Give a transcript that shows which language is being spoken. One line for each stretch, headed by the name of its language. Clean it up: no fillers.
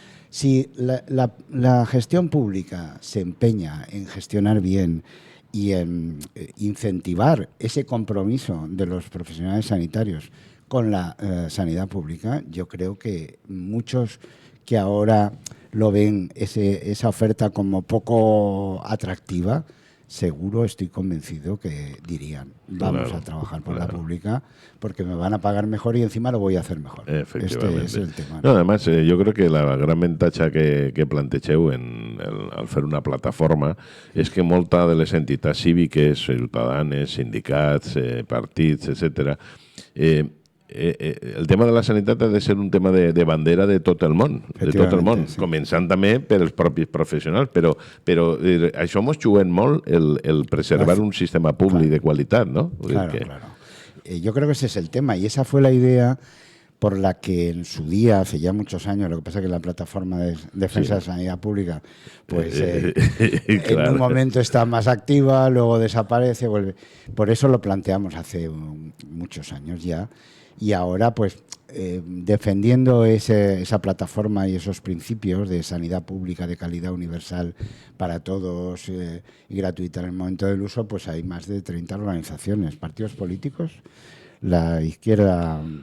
Spanish: Si la gestión pública se empeña en gestionar bien y en incentivar ese compromiso de los profesionales sanitarios con la sanidad pública, yo creo que muchos que ahora lo ven esa oferta como poco atractiva, seguro, estoy convencido que dirían, vamos a trabajar por la pública porque me van a pagar mejor y encima lo voy a hacer mejor. Efectivamente. Este es el tema. No, además, yo creo que la gran ventaja que
Catalan: plantegeu al fer una plataforma és que molta de les entitats cíviques, ciutadanes, sindicats, partits, etc., el tema de la sanitat ha de ser un tema de bandera de tot el món, sí. Començant també pels propis professionals, però això mos juguen molt el preservar un sistema públic de qualitat, ¿no?
Spanish: Claro. Yo creo que ese es el tema y esa fue la idea por la que en su día, hace ya muchos años, lo que pasa es que la plataforma de defensa de sanidad pública, pues claro, en un momento está más activa, luego desaparece, vuelve. Por eso lo planteamos hace muchos años ya. Y ahora, pues, defendiendo esa plataforma y esos principios de sanidad pública de calidad universal para todos y gratuita en el momento del uso, pues hay más de 30 organizaciones, partidos políticos, la izquierda,